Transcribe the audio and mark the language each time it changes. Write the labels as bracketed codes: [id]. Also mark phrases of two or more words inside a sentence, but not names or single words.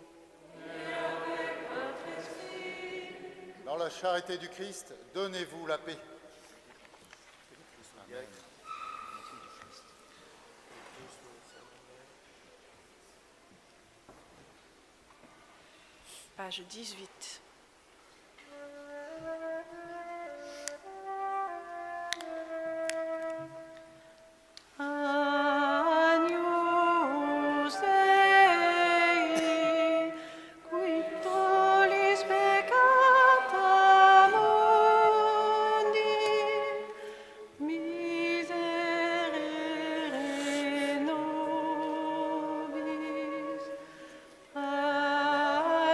[fr] Et avec votre esprit. Dans la charité du Christ, donnez-vous la paix. Amen. Page 18. [la] Agnus Dei, qui tollis peccata mundi, miserere nobis.